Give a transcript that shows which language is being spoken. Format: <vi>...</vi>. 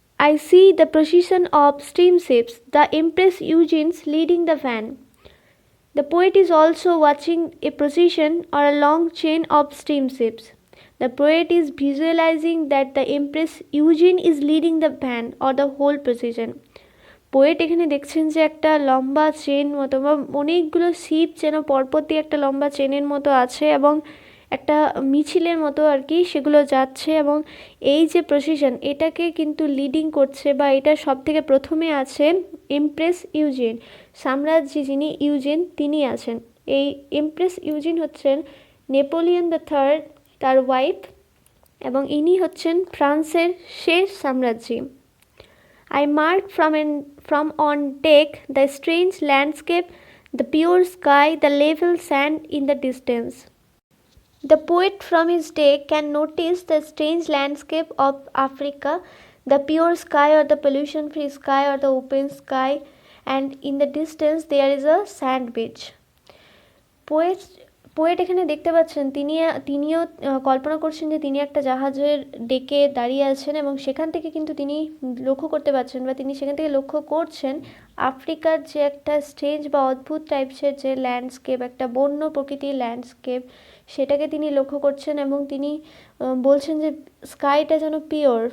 <en>I see the procession of steamships, the Empress Eugene's leading the van. The poet is also watching a procession or a long chain of steamships. The poet is visualizing that the Empress Eugene is leading the van or the whole procession.</en> <bn>Poet এখানে দেখছেন যে একটা লম্বা chain মতো বা অনেকগুলো sheep যেন পরপর দিয়ে একটা লম্বা চেনের মতো আছে এবং একটা মিছিলের মতো আর কি সেগুলো যাচ্ছে, এবং এই যে প্রসেশন এটাকে কিন্তু লিডিং করছে বা এটা সব থেকে প্রথমে আছে এমপ্রেস ইউজেন, সাম্রাজ্যী যিনি ইউজেন তিনি আছেন। এই এমপ্রেস ইউজেন হচ্ছেন নেপোলিয়ন দ্য থার্ড, তার ওয়াইফ, এবং ইনি হচ্ছেন ফ্রান্সের শেষ সাম্রাজ্যী। I marked from on deck the strange landscape, the pure sky, the level sand in the distance. The poet from his deck can notice the strange landscape of Africa, the pure sky or the pollution-free sky or the open sky, and in the distance there is a sand beach. Poet এখানে দেখতে পাচ্ছেন তিনিও কল্পনা করছেন যে তিনি একটা জাহাজের ডেকে দাঁড়িয়ে আছেন, এবং সেখান থেকে কিন্তু তিনি লক্ষ্য করতে পারছেন বা তিনি সেখান থেকে লক্ষ্য করছেন আফ্রিকার যে একটা স্ট্রেঞ্জ বা অদ্ভুত টাইপসের যে ল্যান্ডস্কেপ, একটা বন্য প্রকৃতির ল্যান্ডস্কেপ, সেটাকে তিনি লক্ষ্য করছেন, এবং তিনি বলছেন যে স্কাইটা যেন পিওর।</bn>